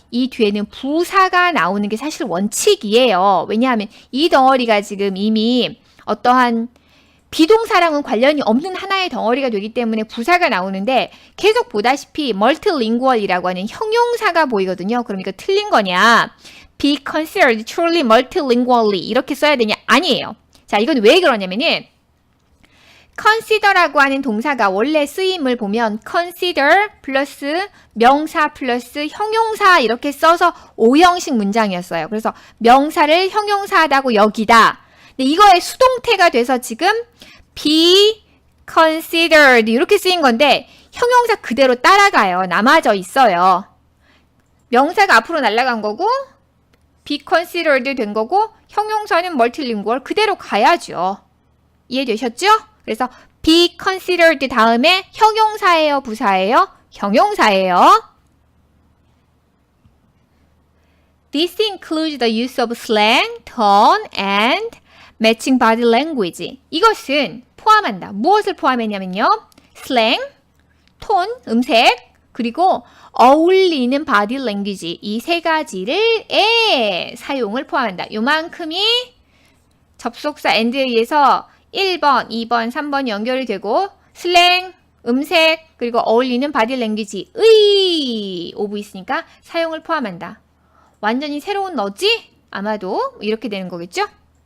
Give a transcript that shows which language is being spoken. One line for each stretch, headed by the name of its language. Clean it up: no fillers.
Korean: 이 뒤에는 부사가 나오는 게 사실 원칙이에요. 왜냐하면 이 덩어리가 지금 이미 어떠한 비동사랑은 관련이 없는 하나의 덩어리가 되기 때문에 부사가 나오는데 계속 보다시피 multilingual이라고 하는 형용사가 보이거든요. 그럼 이거 틀린 거냐?
English: Be considered truly multilingually 이렇게 써야 되냐?
Korean: 아니에요. 자, 이건 왜 그러냐면은 consider라고 하는 동사가 원래 쓰임을 보면 consider 플러스 명사 플러스 형용사 이렇게 써서 오형식 문장이었어요. 그래서 명사를 형용사하다고 여기다. 근데 이거의 수동태가 돼서 지금
English: be considered
Korean: 이렇게 쓰인 건데 형용사 그대로 따라가요. 남아져 있어요. 명사가 앞으로 날아간 거고
English: be considered
Korean: 된 거고 형용사는 multilingual 그대로 가야죠. 이해되셨죠? 그래서
English: be considered
Korean: 다음에 형용사예요, 부사예요? 형용사예요.
English: This includes the use of slang, tone, and matching body language.
Korean: 이것은 포함한다. 무엇을 포함했냐면요.
English: slang, tone,
Korean: 음색, 그리고 어울리는
English: body language.
Korean: 이 세 가지를 사용을 포함한다. 요만큼이 접속사 and에 의해서 1번, 2번, 3번 연결이 되고 슬랭, 음색, 그리고 어울리는 바디 랭귀지 의 오브 있으니까 사용을 포함한다. 완전히 새로운 너지? 아마도 이렇게 되는 거겠죠?